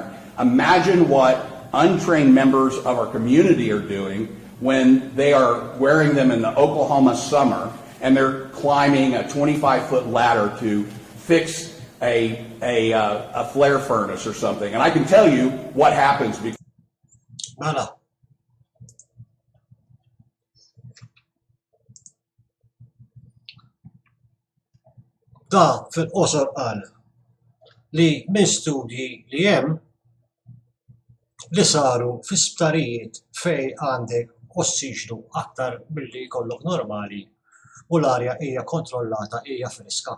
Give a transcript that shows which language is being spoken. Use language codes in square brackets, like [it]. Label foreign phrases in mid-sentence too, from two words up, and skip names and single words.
[en] Imagine what untrained members of our community are doing when they are wearing them in the Oklahoma summer and they're climbing a 25-foot ladder to fix a flare furnace or something. And I can tell you what happens. [mt] Mela. Da fil-qosor qal li minn studji li hemm li saru fi sptarijiet fej għandek ossiġnu aktar milli jkollok normali u l-arja hija kontrollata, hija friska.